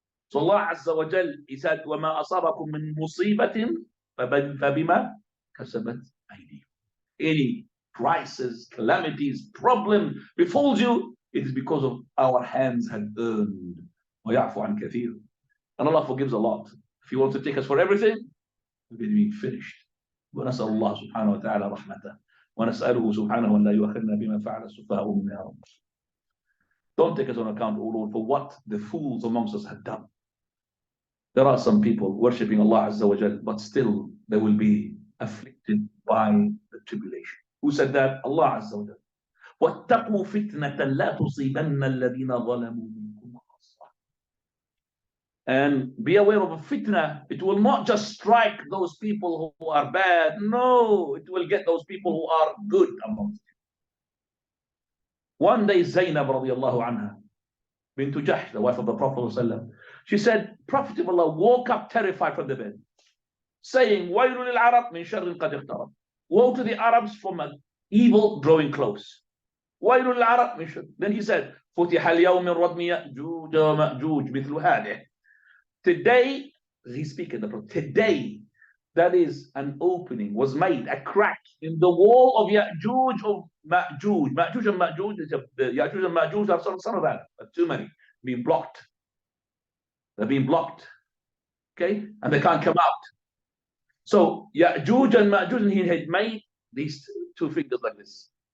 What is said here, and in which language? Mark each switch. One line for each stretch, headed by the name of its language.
English: So Allah Azza wa Jal, He said,
Arabic: وَمَا أَصَابَكُم مِّن مُصِيبَةٍ فَبِمَا كَسَبَتْ أَيْدِيكُمْ.
English: Any crisis, calamities, problem befalls you, it is because of our hands had earned.
Arabic: وَيَعْفُ عَنْ كَثِيرٍ.
English: And Allah forgives a lot. If He wants to take us for everything, we've been finished.
Arabic: ونسأل الله سبحانه وتعالى رحمته ونسأله سبحانه أن لا يؤاخذنا بما فعل السفهاء منا يا رب.
English: Don't take us on account, O Lord, for what the fools amongst us have done. There are some people worshipping Allah Azza wa Jal, but still they will be afflicted by the tribulation. Who said that? Allah Azza wa Jal.
Arabic: وَاتَّقُوا فِتْنَةً لَا تُصِيبَنَّ الَّذِينَ ظَلَمُوا مِنكُمْ خَاصَّةً.
English: And be aware of a fitna. It will not just strike those people who are bad. No, it will get those people who are good amongst you. One day, Zainab radiallahu anha, bint Jahsh, the wife of the Prophet, she said, Prophet of Allah woke up terrified from the bed, saying,
Arabic: وَيْلُ لِلْعَرَبْ مِنْ شَرٍ قَدْ اقْتَرَبَ.
English: Woe to the Arabs from an evil drawing close.
Arabic: وَيْلُ لِلْعَرَبْ مِنْ شَرٍ.
English: Then he said,
Arabic: فُتِحَ الْيَوْمِ مِنْ رَدْمِ يَأْجُوجَ وَمَأْجُوجَ مِثْلُ هَذِهِ.
English: Today, he's speaking, today, that is an opening, was made, a crack in the wall of Ya'juj of Ma'juj. Ma'juj and Ma'juj, the Ya'juj and Ma'juj are some of that, but too many, being blocked. They're being blocked, okay? And they can't come out. So Ya'juj and Ma'juj, he had made these two fingers like this.